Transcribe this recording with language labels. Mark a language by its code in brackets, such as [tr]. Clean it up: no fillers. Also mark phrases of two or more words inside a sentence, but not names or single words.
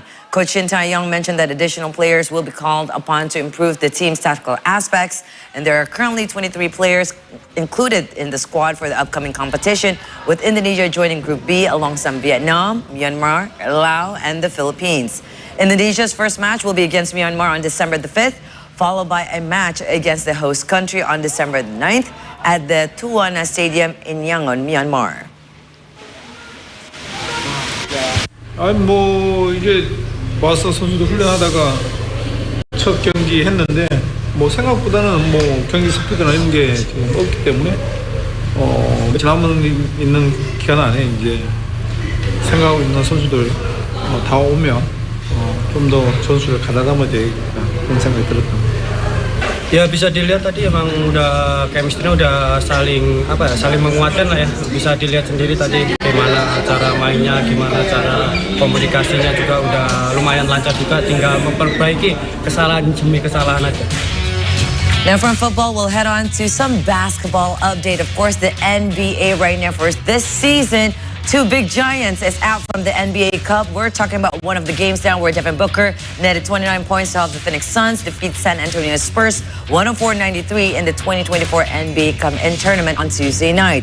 [en] Coach Shin Tae-yong mentioned that additional players will be called upon to improve the team's tactical aspects, and there are currently 23 players included in the squad for the upcoming competition, with Indonesia joining Group B alongside Vietnam, Myanmar, Laos, and the Philippines. Indonesia's first match will be against Myanmar on December the 5th, followed by a match against the host country on December the 9th at the Tuwana Stadium in Yangon, Myanmar. [ko] 이제 와서 선수도 훈련하다가 첫 경기 했는데 생각보다는 경기 스피드나 이런 게 지금 없기 때문에 남은 있는 기간 안에 이제 생각하고 있는 선수들 다 오면 좀 더 전술을 가다듬어야 되겠다 그런 생각이 들었던. [id] Ya bisa dilihat tadi emang udah chemistry-nya udah saling menguatkan lah ya. Bisa dilihat sendiri tadi gimana cara mainnya, gimana cara komunikasinya juga udah lumayan lancar juga, tinggal memperbaiki kesalahan demi kesalahan aja. [en] Now from football, we'll head on to some basketball update. Of course, the NBA right now for this season. Two big giants is out from the NBA Cup. We're talking about one of the games down where Devin Booker netted 29 points to help the Phoenix Suns defeat San Antonio Spurs 104-93 in the 2024 NBA Cup in tournament on Tuesday night.